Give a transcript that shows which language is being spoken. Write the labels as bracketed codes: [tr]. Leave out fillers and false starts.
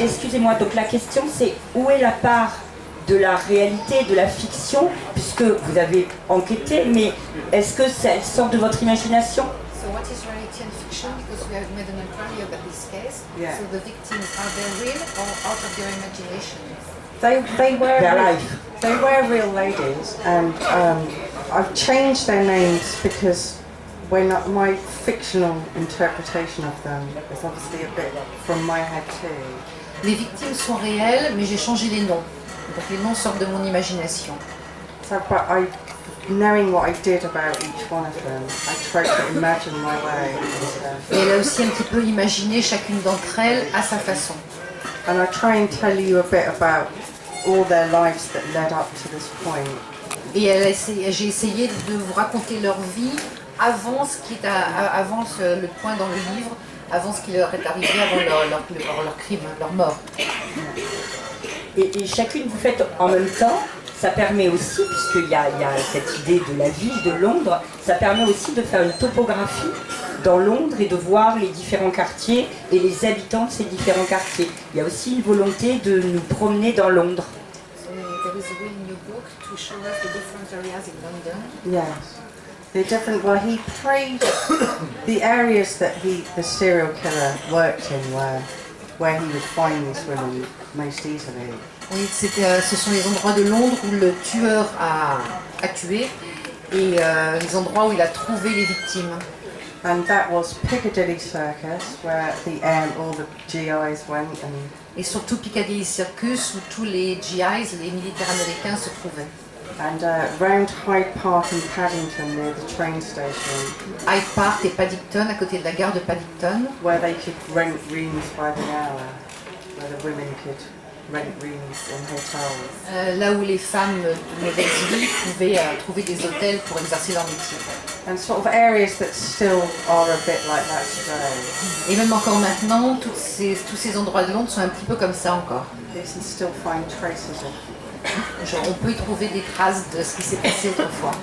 [fr] Excusez-moi, donc la question c'est où est la part de la réalité, de la fiction, puisque vous avez enquêté, mais est-ce que ça sort de votre imagination? [en] So what is reality and fiction? Because we have made an inquiry about this case. Yeah. So the victims, are they real or out of their imagination? They were Their life. they were real ladies, and I've changed their names because when my fictional interpretation of them is obviously a bit from my head too. [fr] Les victimes sont réelles, mais j'ai changé les noms. Donc les noms sortent de mon imagination. [en] So, but knowing what I did about each one of them, I tried to imagine my way into them. [fr] Et elle a aussi un petit peu imaginé chacune d'entre elles à sa façon. [en] And I try and tell you a bit about all their lives that led up to this point. [fr] Et j'ai essayé de vous raconter leur vie avant ce qui est avant le point dans le livre, avant ce qui leur est arrivé, avant leur crime, leur mort. Et chacune vous faites en même temps, ça permet aussi, puisqu'il y a cette idée de la ville de Londres, ça permet aussi de faire une topographie dans Londres et de voir les différents quartiers et les habitants de ces différents quartiers. Il y a aussi une volonté de nous promener dans Londres. [en] So there is a way in your book to show us the different areas in London. Yes. They're different. Well, he prayed the areas that the serial killer worked in where he would find these women most easily. [fr] Oui, ce sont les endroits de Londres où le tueur a tué et les endroits où il a trouvé les victimes. [en] And that was Piccadilly Circus, where all the GIs went, and [fr] Et surtout Piccadilly Circus où tous les GIs, les militaires américains, se trouvaient. [en] round Hyde Park in Paddington near the train station, [fr] Hyde Park et Paddington, à côté de la gare de Paddington, [en] where they could rent rooms by the hour, where the women could rent rooms in hotels. [fr] là où les femmes de mauvaise vie pouvaient trouver des hôtels pour exercer leur métier. [en] And sort of areas that still are a bit like that today. [fr] Et même encore maintenant, tous ces endroits de Londres sont un petit peu comme ça encore. [en] You can still find traces of, [fr] Genre, on peut y trouver des traces de ce qui s'est passé autrefois,